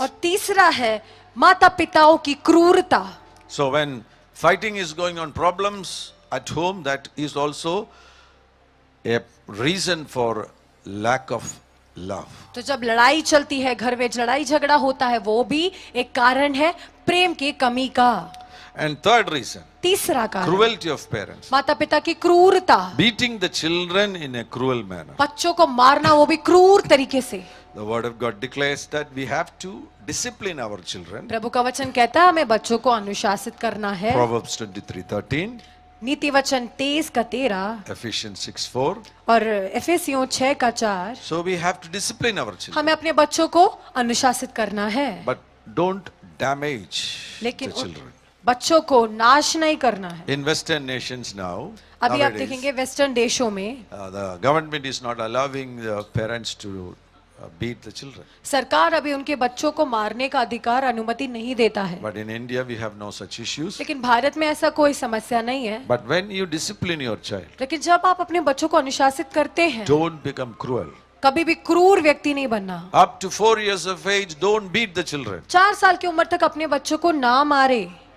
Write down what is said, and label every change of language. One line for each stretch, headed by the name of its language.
Hindi: और तीसरा है माता पिताओं की क्रूरता.
English: So when fighting is going on, problems at home, that is also a reason for lack of love.
Hindi: तो जब लड़ाई चलती है घर में, लड़ाई झगड़ा होता है, वो भी एक कारण है प्रेम की कमी का.
English: And third reason,
Hindi: तीसरा कारण
English: cruelty of parents.
Hindi: माता पिता की क्रूरता.
English: Beating the children in a cruel manner.
Hindi: बच्चों को मारना वो भी क्रूर तरीके से.
English: The word of God declares that we have to discipline our children.
Hindi: प्रभु का वचन कहता है हमें बच्चों को अनुशासित करना है.
English: Proverbs 23:13,
Hindi: नीति वचन 23:13
English: Ephesians 6:4.
Hindi: और एफेसियों 6:4.
English: So we have to discipline our children.
Hindi: हमें अपने बच्चों को अनुशासित करना है,
English: But don't damage
Hindi: लेकिन
English: the children.
Hindi: बच्चों को नाश नहीं करना है.
English: In Western nations now,
Hindi: अभी आप
English: nowadays,
Hindi: देखेंगे वेस्टर्न देशों में
English: the government is not allowing the parents to beat the children.
Hindi: सरकार अभी उनके बच्चों को मारने का अधिकार अनुमति नहीं देता है.
English: But in India we have no such issues.
Hindi: लेकिन भारत में ऐसा कोई समस्या नहीं है.
English: But when you discipline your child,
Hindi: लेकिन जब आप अपने बच्चों को अनुशासित करते हैं,
English: don't become cruel.
Hindi: कभी भी क्रूर व्यक्ति नहीं बनना.
English: Up to 4 years of age, don't beat the children.
Hindi: 4 साल की उम्र तक अपने बच्चों को ना मारे.